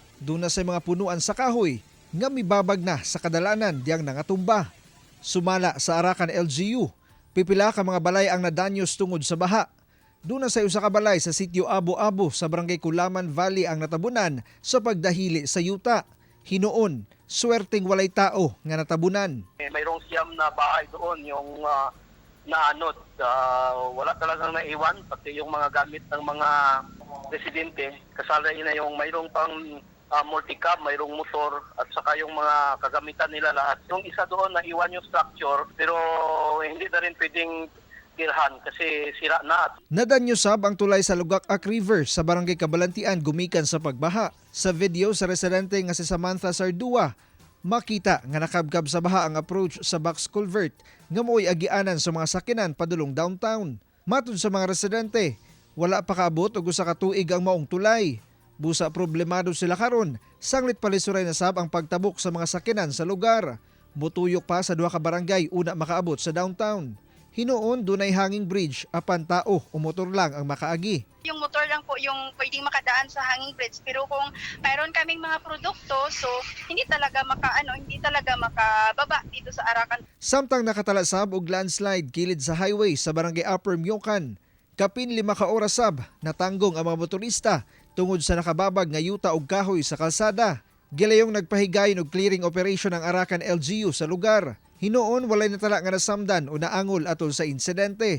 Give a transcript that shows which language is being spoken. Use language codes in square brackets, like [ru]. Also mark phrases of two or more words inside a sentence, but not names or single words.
[ceb] Doon na sa mga punuan sa kahoy nga mibabag na sa kadalanan diyang nangatumba. Sumala sa Arakan LGU, pipila ka mga balay ang nadanyos tungod sa baha. Doon na sa usa ka balay sa sitio Abo-Abo sa barangay Kulaman Valley ang natabunan sa pagdahili sa yuta. Hinoon, swerteng walay tao nga natabunan. [tl] Mayroong siyam na bahay doon yung naanod. Wala talagang naiwan, pati yung mga gamit ng mga residente. Kasala na yung mayroong pang multicab, mayroong motor, at saka yung mga kagamitan nila lahat. Yung isa doon, naiwan yung structure, pero hindi na rin pwedeng tirhan kasi sira na. [ceb] Nadanyosab ang tulay sa Lugak-Ak River sa barangay Kabalantian gumikan sa pagbaha. Sa video sa residente nga si Samantha Sardua, makita nga nakabkab sa baha ang approach sa [en] box culvert [ceb] nga mo'y agianan sa mga sakinan padulong downtown. Matod sa mga residente, wala pa kaabot og usa ka tuig ang maong tulay. Busa problemado sila karon, sanglit palisuray na sab ang pagtabok sa mga sakinan sa lugar. Mutuyok pa sa duha ka barangay una makaabot sa downtown. Hinoon dunay [en] hanging bridge [ceb] apan tao o motor lang ang makaagi. [tl] Yung motor lang po yung pwedeng makadaan sa [en] hanging bridge, [tl] pero kung mayroon kaming mga produkto, so hindi talaga makababa dito sa Arakan. [ceb] Samtang nakatalasab og landslide kilid sa highway sa barangay Upper Myokan, kapin 5 ka oras sab natanggong ang mga motorista tungod sa nakababag nga yuta og kahoy sa kalsada. Gilayong nagpahigayon og [en] clearing operation [ceb] ang Arakan LGU sa lugar. Hinoon walay natala nga nasamdan o naangol atol sa insidente.